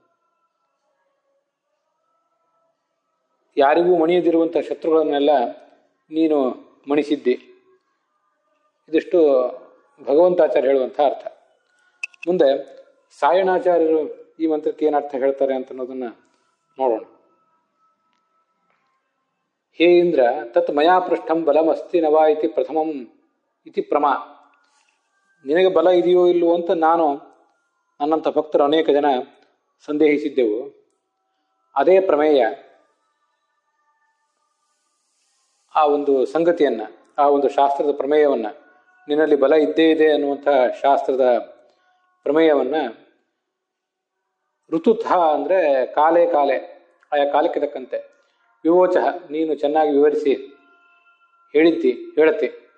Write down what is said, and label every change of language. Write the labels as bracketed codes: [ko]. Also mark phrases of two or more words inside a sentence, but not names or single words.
[kn] ಯಾರಿಗೂ ಮಣಿಯದಿರುವಂಥ ಶತ್ರುಗಳನ್ನೆಲ್ಲ ನೀನು ಮಣಿಸಿದ್ದಿ. ಇದಿಷ್ಟು ಭಗವಂತಾಚಾರ್ಯ ಹೇಳುವಂಥ ಅರ್ಥ. ಮುಂದೆ ಸಾಯಣಾಚಾರ್ಯರು ಈ ಮಂತ್ರಕ್ಕೆ ಏನು ಅರ್ಥ ಹೇಳ್ತಾರೆ ಅಂತ ಅನ್ನೋದನ್ನ ನೋಡೋಣ. ಹೇ ಇಂದ್ರ, [sa] ತತ್ ಮಯಾ ಪೃಷ್ಠಂ ಬಲಮಸ್ತಿ ನವಾ ಇತಿ ಪ್ರಥಮಂ ಇತಿ ಪ್ರಮಾ. [kn] ನಿನಗೆ ಬಲ ಇದೆಯೋ ಇಲ್ಲವೋ ಅಂತ ನನ್ನಂಥ ಭಕ್ತರು ಅನೇಕ ಜನ ಸಂದೇಹಿಸಿದ್ದೆವು. ಅದೇ ಪ್ರಮೇಯ, ಆ ಒಂದು ಸಂಗತಿಯನ್ನ, ಆ ಒಂದು ಶಾಸ್ತ್ರದ ಪ್ರಮೇಯವನ್ನ, ನಿನ್ನಲ್ಲಿ ಬಲ ಇದ್ದೇ ಇದೆ ಅನ್ನುವಂಥ ಶಾಸ್ತ್ರದ ಪ್ರಮೇಯವನ್ನ ಋತುಥ ಅಂದರೆ ಕಾಲೇ ಆಯಾ ಕಾಲಕ್ಕೆ ತಕ್ಕಂತೆ, ವಿವೋಚ ನೀನು ಚೆನ್ನಾಗಿ ವಿವರಿಸಿ ಹೇಳತಿ.